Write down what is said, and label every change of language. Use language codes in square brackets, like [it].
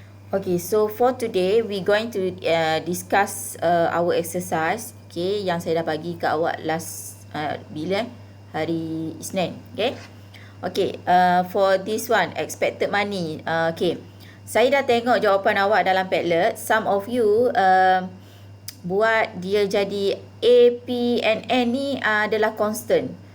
[en] Okay, so for today we going to discuss our exercise. [ms] Okay, yang saya dah bagi kat awak last bila hari Isnin. [en] Okay. Okay, for this one expected money. [ms] Okay, saya dah tengok jawapan awak dalam Padlet. [en] Some of you [ms] buat dia jadi A, P and N ni adalah constant.